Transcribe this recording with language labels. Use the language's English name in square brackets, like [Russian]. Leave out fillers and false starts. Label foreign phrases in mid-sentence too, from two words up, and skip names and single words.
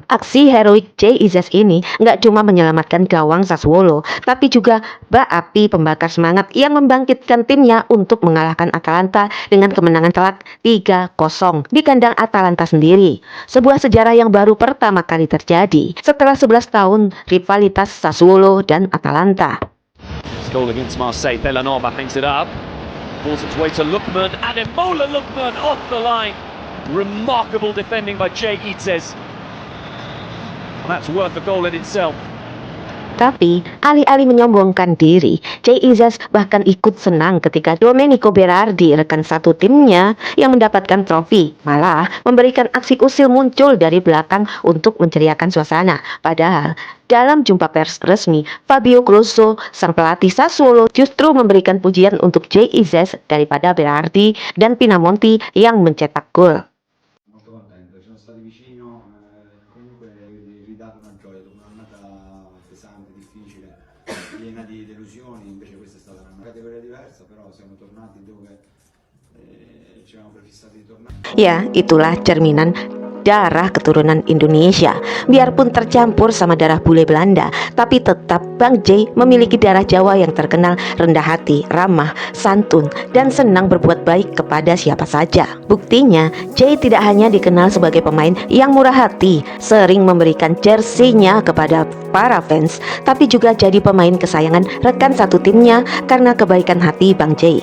[Indonesian] Aksi heroik Jay Izzes ini nggak cuma menyelamatkan gawang Sassuolo, tapi juga bak api pembakar semangat yang membangkitkan timnya untuk mengalahkan Atalanta dengan kemenangan telak 3-0 di kandang Atalanta sendiri. Sebuah sejarah yang baru pertama kali terjadi setelah 11 tahun rivalitas Sassuolo dan Atalanta. [English] Goal against Marseille, Bellanova hangs it up. Balls its way to Lookman, and Ademola Lookman off the line. Remarkable defending by Jay Izzes. And that's worth a goal in itself. [Indonesian] Tapi, alih-alih menyombongkan diri, Jay Izzes bahkan ikut senang ketika Domenico Berardi, rekan satu timnya yang mendapatkan trofi, malah memberikan aksi usil muncul dari belakang untuk menceriakan suasana. Padahal, dalam jumpa pers resmi, Fabio Grosso, sang pelatih Sassuolo, justru memberikan pujian untuk Jay Izzes daripada Berardi dan Pinamonti yang mencetak gol. [Italian] Piena di delusioni, invece questa è stata una categoria diversa, però siamo tornati dove ci avevamo prefissati di tornare. [Indonesian] Ya, itulah cerminan darah keturunan Indonesia. Biarpun tercampur sama darah bule Belanda, tapi tetap Bang Jay memiliki darah Jawa yang terkenal rendah hati, ramah, santun, dan senang berbuat baik kepada siapa saja. Buktinya, Jay tidak hanya dikenal sebagai pemain yang murah hati, sering memberikan jersey-nya kepada para fans, tapi juga jadi pemain kesayangan rekan satu timnya karena kebaikan hati Bang Jay.